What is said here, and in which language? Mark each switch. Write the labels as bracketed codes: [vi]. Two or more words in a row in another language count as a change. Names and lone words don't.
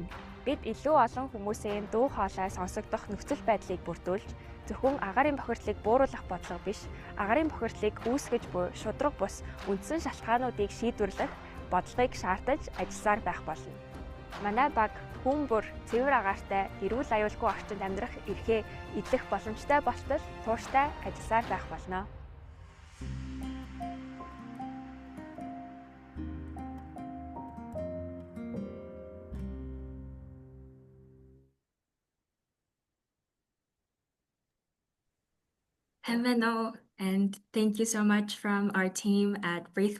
[mn] Бид илүү олон хүмүүсийн дуу хоолой сонсогдох нөхцөл байдлыг бүрдүүлж, зөвхөн агаарын бохирдлыг бууруулах бодлого биш, агаарын бохирдлыг үүсгэж буй шударга бус үндсэн шалтгаануудыг шийдвэрлэх бодлогыг шаардаж ажилласаар байх болно. Манай баг хүн бүр цэвэр агаартай, эрүүл аюулгүй орчинд амьдрах эрхээ эзлэх боломжтой болтол тууштай ажилласаар байх болно. [en] Hello, and thank you so much from our team at Breathe